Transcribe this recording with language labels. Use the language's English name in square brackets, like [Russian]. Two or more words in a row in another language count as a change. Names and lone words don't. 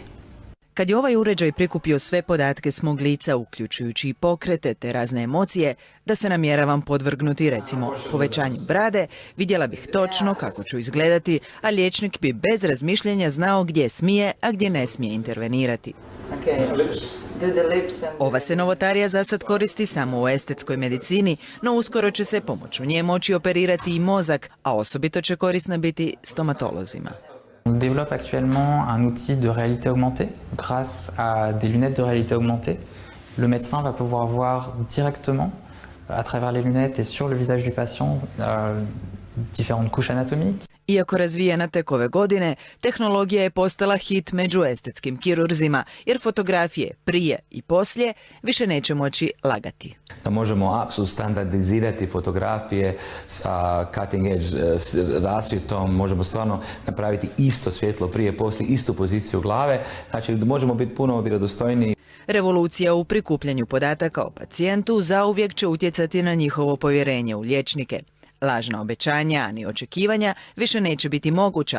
[Croatian] Kad je ovaj uređaj prikupio sve podatke s mog lica, uključujući i pokrete te razne emocije, da se namjeravam podvrgnuti recimo povećanju brade, vidjela bih točno kako ću izgledati, a liječnik bi bez razmišljanja znao gdje smije, a gdje ne smije intervenirati. Ova se novotarija za sad koristi samo u estetskoj medicini, no uskoro će se pomoću nje moći operirati i mozak, a osobito će korisna biti stomatolozima. [French] On développe actuellement un outil de réalité augmentée. Grâce à des lunettes de réalité augmentée, le médecin va pouvoir voir directement, à travers les lunettes et sur le visage du patient, différentes couches anatomiques. [Croatian] Iako razvijena tek ove godine, tehnologija je postala hit među estetskim kirurzima, jer fotografije prije i poslije više neće moći lagati. Da možemo apsolutno standardizirati fotografije sa [English] cutting edge [Croatian] rasvjetom, možemo stvarno napraviti isto svjetlo prije, poslije, istu poziciju glave, znači možemo biti puno vjerodostojniji. Revolucija u prikupljanju podataka o pacijentu zauvijek će utjecati na njihovo povjerenje u liječnike. Lažna obećanja, a ni očekivanja više neće biti moguća.